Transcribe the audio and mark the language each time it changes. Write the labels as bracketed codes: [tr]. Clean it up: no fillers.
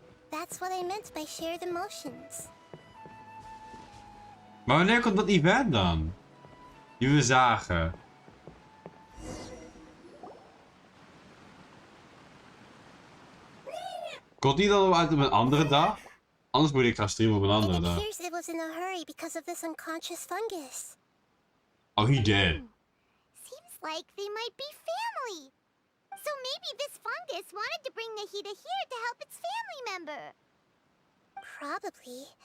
[en] That's what I meant by shared emotions. [nl] Maar wanneer komt dat event dan? Die we zagen. Komt die dan uit op een andere dag? Anders moet ik gaan streamen op een andere [en] It [nl] dag. [en] appears it was in a hurry because of this unconscious fungus. Oh, he did. Seems like they might be family. So maybe this fungus wanted to bring Nahida here to help its family member. Probably.